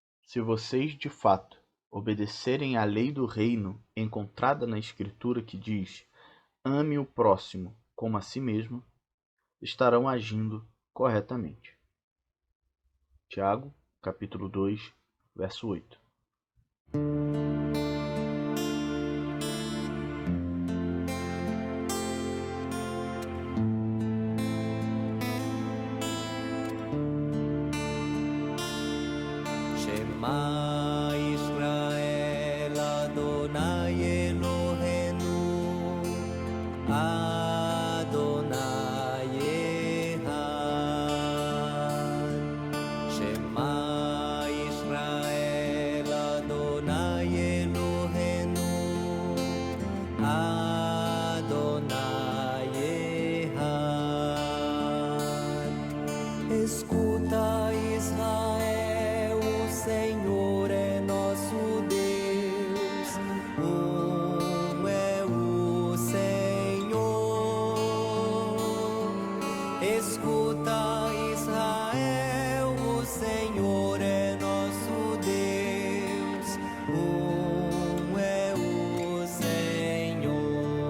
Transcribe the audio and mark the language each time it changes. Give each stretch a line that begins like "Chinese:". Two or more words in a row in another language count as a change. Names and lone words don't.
Portuguese: Se vocês, de fato, obedecerem à lei do reino encontrada na Escritura que diz: ame o próximo como a si mesmo, estarão agindo corretamente. Tiago, capítulo 2, verso 8.
Hebrew: שמע ישראל אדוני אלוהינו אדוני אחד. שמע ישראל אדוני אלוהינו אדוני אחד.
Portuguese: Escuta, Israel, o Senhor é nosso Deus, é o Senhor. Escuta, Israel, o Senhor é nosso Deus, é o Senhor.